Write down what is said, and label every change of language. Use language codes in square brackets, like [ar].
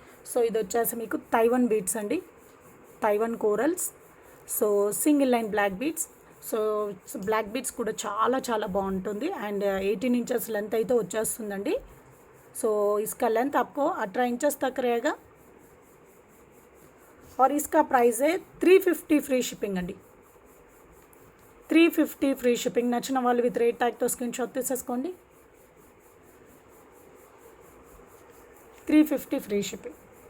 [te] So ఇది వచ్చేసి మీకు తైవాన్ బీడ్స్ అండి, Taiwan corals. So single line black beads. So black beads కూడా చాలా చాలా బాగుంటుంది. అండ్ 18 इंचेस लेंथ అయితే వచ్చేస్తుందండి. [hi] సో इसका लेंथ आपको 18 इंचेस तक रहेगा और इसका प्राइस है 350 ఫ్రీ షిప్పింగ్ అండి. [te] 350 ఫ్రీ షిప్పింగ్. నచ్చిన వాళ్ళు విత్ రేట్ ట్యాగ్తో స్క్రీన్ షాట్ తీసేసుకోండి. 350 ఫ్రీ షిప్పింగ్.